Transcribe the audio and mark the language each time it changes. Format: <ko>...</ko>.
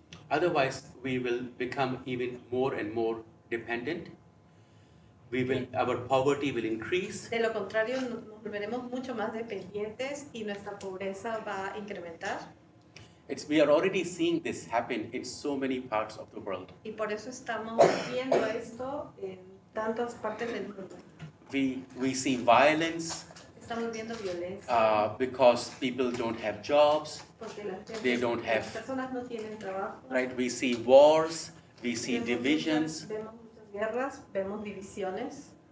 <en>Otherwise, we will become even more and more dependent. Our poverty will increase.</en> <es>De lo contrario, nos volveremos mucho más dependientes y nuestra pobreza va a incrementar.</es> <en>We are already seeing this happen in so many parts of the world.</en> <es>Y por eso estamos viendo esto en tantas partes del mundo.</es> <en>We see violence</en> <es>Estamos viendo violencia</es> <en>because people don't have jobs,</en> <es>porque las personas no tienen trabajo.</es> <en>right? We see wars, we see</en> <es>Vemos</es> <en>divisions.</en> <es>Vemos muchas guerras, vemos divisiones.</es>